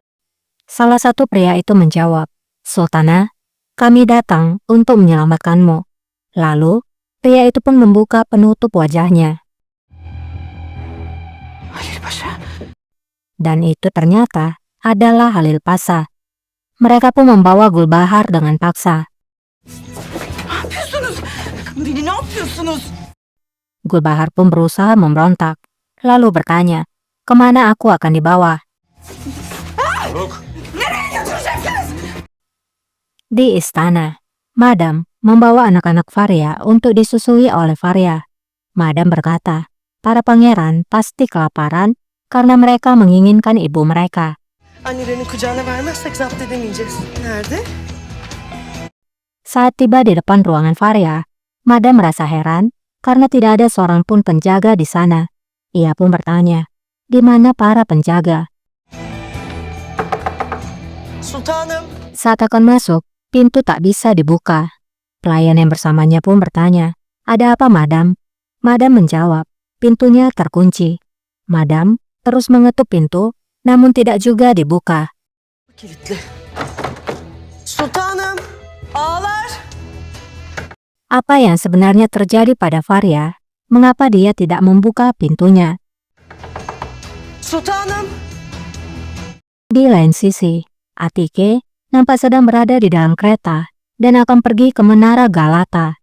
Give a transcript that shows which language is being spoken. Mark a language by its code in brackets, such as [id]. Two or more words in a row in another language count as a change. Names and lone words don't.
[id] Salah satu pria itu menjawab, Sultana, kami datang untuk menyelamatkanmu. Lalu, pria itu pun membuka penutup wajahnya. Halil Paşa. Dan itu ternyata adalah Halil Pasha. Mereka pun membawa Gulbahar dengan paksa. [tr] Ne yapıyorsunuz? Beni ne yapıyorsunuz? [id] Gulbahar pun berusaha memberontak, lalu bertanya, kemana aku akan dibawa? [tr] Nereye götüreceksiniz? [id] Di istana, Madam membawa anak-anak Faria untuk disusui oleh Faria. Madam berkata, para pangeran pasti kelaparan karena mereka menginginkan ibu mereka. [tr] Annelerini kucağına vermezsek zapt edemeyeceğiz. Nerede? [id] Saat tiba di depan ruangan Faria, Madam merasa heran karena tidak ada seorang pun penjaga di sana. Ia pun bertanya, di mana para penjaga? [tr] Sultanım. [id] Saat akan masuk, pintu tak bisa dibuka. Pelayan yang bersamanya pun bertanya, ada apa Madam? Madam menjawab, pintunya terkunci. Madam terus mengetuk pintu, namun tidak juga dibuka. [tr] Kilitli. Sultanım. Ağlar. [id] Apa yang sebenarnya terjadi pada Faria? Mengapa dia tidak membuka pintunya? [tr] Sultanım. [id] Di lain sisi, Atike nampak sedang berada di dalam kereta dan akan pergi ke Menara Galata.